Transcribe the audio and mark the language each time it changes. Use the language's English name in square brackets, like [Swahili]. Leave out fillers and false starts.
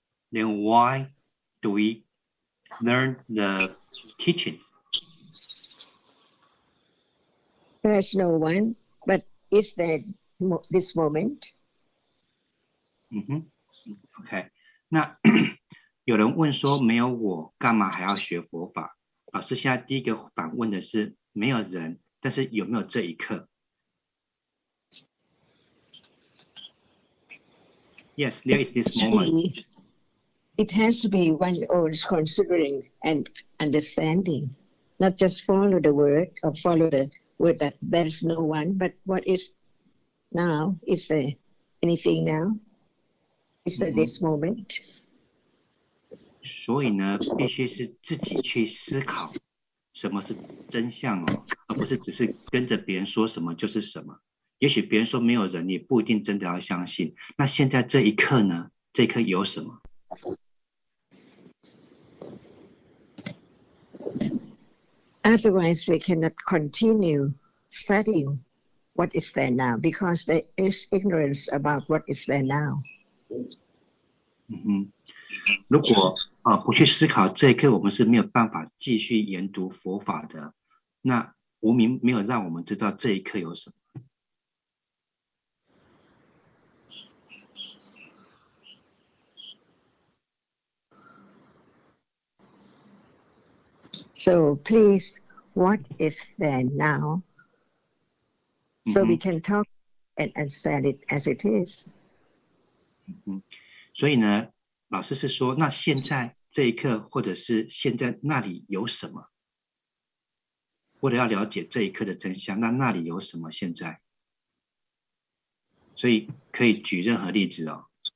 [English] Then why do we learn the teachings? There's no one, but is there this moment? [Chinese] OK， 那有人问说没有我，干嘛还要学佛法？老师现在第一个反问的是没有人，但是有没有这一刻 ？ [English] Yes, there is this moment. It has to be one always considering and understanding, not just follow the word or follow the word that there is no one, but what is now? Is there anything now? Is there this moment? [Chinese] 所以呢，必须是自己去思考什么是真相而不是只是跟着别人说什么就是什么。也许别人说没有人，你不一定真的要相信。那现在这一刻呢？这一刻有什么？ [English] Otherwise, we cannot continue studying what is there now because there is ignorance about what is there now. [Chinese] 如果不去思考这一刻，我们是没有办法继续研读佛法的。那无明没有让我们知道这一刻有什么。 [English] So please, what is there now? So we can talk and understand it as it is. [Chinese] 所以呢，老师是说，那现在这一刻，或者是现在那里有什么？为了要了解这一刻的真相，那里有什么？现在，所以可以举任何例子哦。